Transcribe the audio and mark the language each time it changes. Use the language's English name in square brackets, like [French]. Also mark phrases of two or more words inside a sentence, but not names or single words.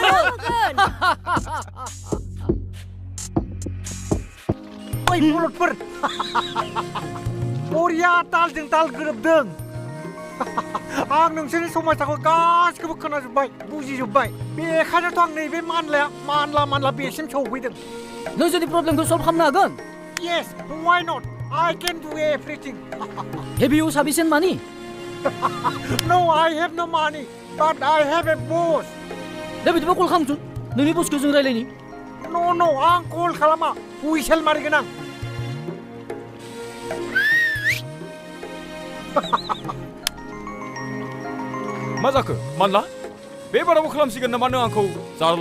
[Bodo] बै बलदफोर बरिया तालजों ताल गोरोबदों आं नोंसोरनि समाजाखौ गासिखौबो खोनाजोब्बाय बुजिजोब्बाय बेखायनोथ' आं नैबे मानला बेसिम सौफैदों नों जुदि प्रब्लेमखौ सल्भ खालामनो हागोन [English] Yes, why not? I can do everything. Have you sufficient money? No, I have no money, but I have a boss. [Bodo] दा बिदिबा कल खालामसुन नोंनि बसखौ जों रायलायनि No, आं कल खालामा हुइसेल मारिगोन आं मा जाखो मानला बे बारावबो खालामसिगोन नामा नों आंखौ जारला